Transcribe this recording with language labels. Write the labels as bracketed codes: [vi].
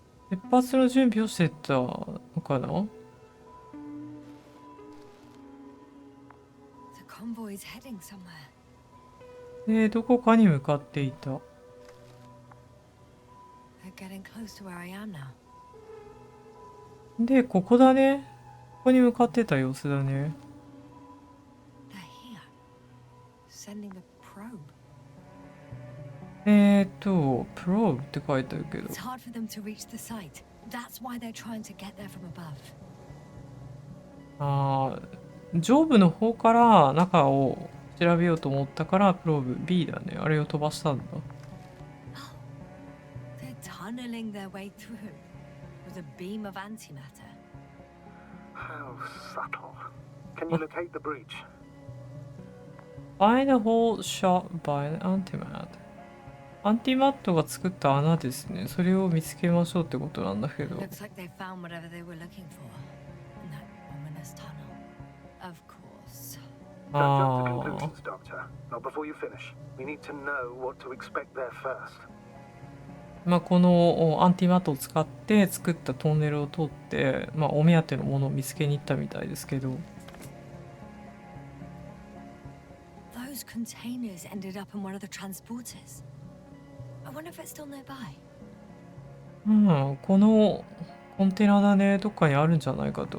[ja] 出発の準備をしてたのかな? [en] The convoy's heading somewhere. [ja] で、どこかに向かっていた。 [en] They're getting close to where I am now. [ja] で、ここだね。ここに向かってた様子だね。 [en] They're here. Sending a probe. [ja] プローブって書いてあるけど。 [en] It's hard for them to reach the site. That's why they're trying to get there from above. [ja] あー、上部の方から中を調べようと思ったからプローブ B だね。あれを飛ばしたんだ。 [en] They're tunneling their way through with a beam of antimatter. How subtle. Can you locate the breach? Find a hole shot by an antimat. [ja] アンティマットが作った穴ですね。それを見つけましょうってことなんだけど。 [en] Looks like they found whatever they were looking for in that ominous tunnel. Of course. Don't jump to conclusions, Doctor. Not before you finish. We need to know what to expect there first. [ja] まあこのアンティマットを使って作ったトンネルを通って、まあお目当てのものを見つけに行ったみたいですけど。 [en] Those containers ended up in one of the transporters. I wonder if it's still nearby. [ja] うん、このコンテナだね、どっかにあるんじゃないかと。